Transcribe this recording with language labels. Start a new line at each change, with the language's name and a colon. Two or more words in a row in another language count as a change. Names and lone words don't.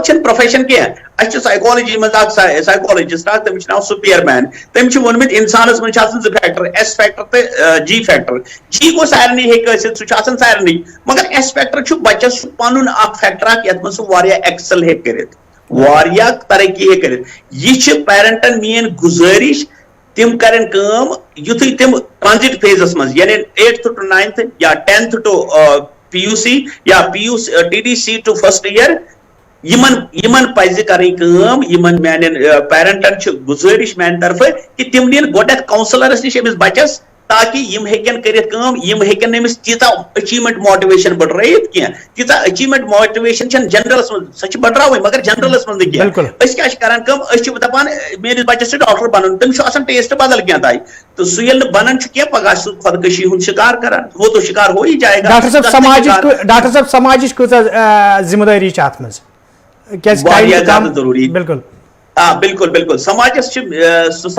Kashmiri: چھنہٕ پروفیشن کینٛہہ اَسہِ چھُ سایکالجی منٛز اکھ سایکالجسٹ اکھ تٔمِس چھُ ناو سپیر مین تٔمۍ چھُ ووٚنمُت انسانس منٛز چھِ آسان 2 فیکٹر S فیکٹر تہٕ G فیکٹر G گوٚو سارنٕے ہیٚکہِ ٲسِتھ سُہ چھُ آسان سارنٕے مگر S فیکٹر چھُ بچس پنُن اکھ فیکٹر اکھ یتھ منٛز سُہ واریاہ ایکسل ہیٚکہِ کٔرِتھ واریاہ ترقی ہیٚکہِ کٔرِتھ یہِ چھِ پیرنٹن میٲنۍ گُزٲرِش تم کرن کٲم یُتھُے تم ٹرانزٹ فیزس منٛز یعنی
English: 8th to 9th
Kashmiri: یا
English: 10th to PUC
Kashmiri: یا
English: TDC to first year
Kashmiri: یمن پزِ کرٕنۍ کٲم یمن میانٮ۪ن پیرنٹن چھِ گُزٲرِش میانہِ طرفہٕ کہ تم نِن گۄڈنیتھ کاونسلرس نِش أمِس بچس تاکہ یم ہیٚکن کٔرِتھ کٲم یم ہیٚکن أمِس تیٖژاہ
English: achievement motivation
Kashmiri: بڑرٲیِتھ کینٛہہ تیٖژاہ
English: achievement motivation
Kashmiri: چھنہٕ جنرلس منٛز سۄ چھِ بڑراوٕنۍ مگر جنرلس منٛز نہٕ کینٛہہ أسۍ کیاہ چھِ کران کٲم أسۍ چھِ دپان میٲنِس بچس چھُ ڈاکٹر بنُن تٔمِس چھُ آسان ٹیسٹ بدل کینٛہہ تانۍ تہٕ سُہ ییٚلہِ نہٕ بنان چھُ کینٛہہ پگاہ چھُ سُہ خۄدکشی ہُنٛد شکار کران
Urdu: وہ تو شکار ہو ہی جائے گا.
Kashmiri: ڈاکٹر صاحب سماجِچ کۭژاہ ذمہ دٲری چھِ اتھ منٛز واریاہ زیادٕ ضروٗری بالکل بالکل سماجس چھِ